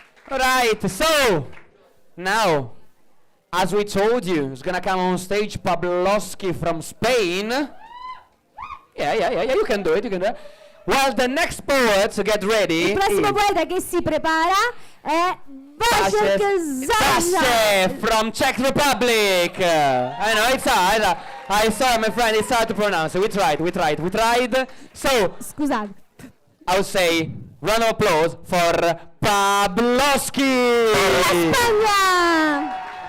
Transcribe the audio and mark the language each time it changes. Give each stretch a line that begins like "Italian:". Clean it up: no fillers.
English: Right, so now, as we told you, it's gonna come on stage Pavlovsky from Spain. Yeah, you can do it, Well, the next poet to get ready
Italian: Il prossimo
English: is
Italian: poeta che si prepara è Wojciech Zaza.
English: Zase from Czech Republic. I know, it's hard. I saw my friend, it's hard to pronounce. We tried. So,
Italian: Scusate.
English: I would say, round of applause for Pavlovsky.
Italian: Spagna!